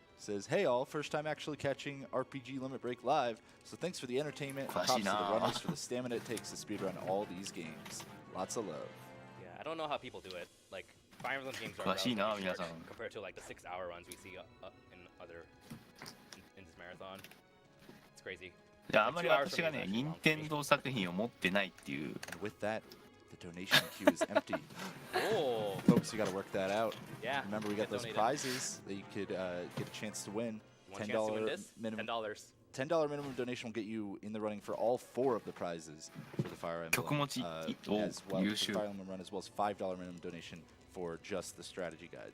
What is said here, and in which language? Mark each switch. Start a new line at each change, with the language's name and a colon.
English: Says, hey all, first time actually catching RPG Limit Break live, so thanks for the entertainment and props to the runners for the stamina it takes to speedrun all these games. Lots of love. Yeah, I don't know how people do it. Like, Fire Emblem games are
Japanese: 詳しいな、
English: relatively
Japanese: 皆
English: short
Japanese: さん。
English: compared to like the 6-hour runs we see in other in this marathon. It's crazy.
Japanese: いや、あんまり私がね、任天堂作品を持ってないっていう。
English: And with that, the donation queue is empty. Oh, folks, you got to work that out. Yeah. Remember, we got those prizes that you could get a chance to win. $10 minimum. $10 minimum donation will get you in the running for all 4 of the prizes for the Fire Emblem. As well as the Fire Emblem run, as well as $5 minimum donation for just the strategy guide.